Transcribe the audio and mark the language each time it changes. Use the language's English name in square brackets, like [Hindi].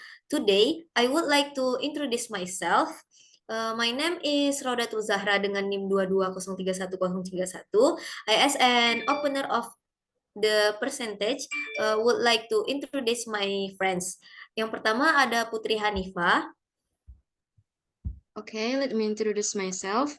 [English] Today, I would like to introduce myself. My name is Raudatul Zahra [Indonesian] dengan NIM [English] 2203101. I, as an opener of the percentage, would like to introduce my friends. [Indonesian] Yang pertama ada Putri Hanifah. [English] Okay, let me introduce myself.